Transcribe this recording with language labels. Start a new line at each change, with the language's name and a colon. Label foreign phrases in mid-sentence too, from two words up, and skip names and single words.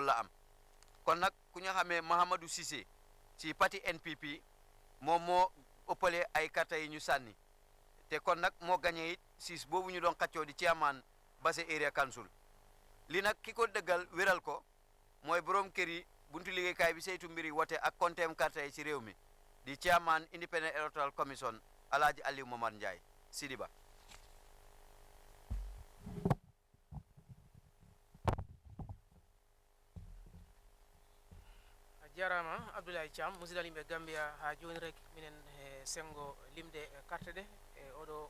Wolof: la am kon nag ku ñu xamee Mahamadou Cissé ci parti NPP moom moo ëppale ay karta yi ñu sànni te kon nag moo gagné it siis boobu ñu doon xaccoo di chairman Basse Area Council li nag ki ko dëggal wéral ko mooy borom kër yi buntu liggéeykaay bi saytu mbiri wote ak kontem karta yi ci réew mi di chairman Independent Electoral Commission Alhaji Alieu Momar Njie Sidiba
Fula: jarama Abdoulaye Thiam musidal yimɓe Gambia ha joni rek minen sengo limde carte ɗe oɗo